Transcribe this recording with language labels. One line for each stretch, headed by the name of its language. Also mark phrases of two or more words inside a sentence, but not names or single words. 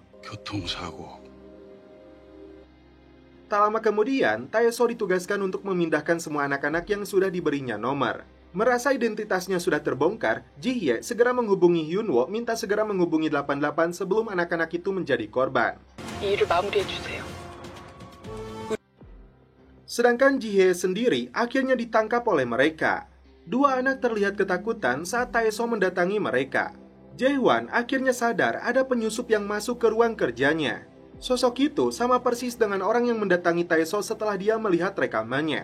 Korean: 교통사고.
Indonesian: Tak lama kemudian, Tae-so ditugaskan untuk memindahkan semua anak-anak yang sudah diberinya nomor. Merasa identitasnya sudah terbongkar, Ji-hye segera menghubungi Hyun-woo minta segera menghubungi 88 sebelum anak-anak itu menjadi korban.
Korean: 이 일을 마무리해주세요.
Indonesian: Sedangkan Ji-hye sendiri akhirnya ditangkap oleh mereka. Dua anak terlihat ketakutan saat Taeso mendatangi mereka. Jae-hwan akhirnya sadar ada penyusup yang masuk ke ruang kerjanya. Sosok itu sama persis dengan orang yang mendatangi Taeso setelah dia melihat rekamannya.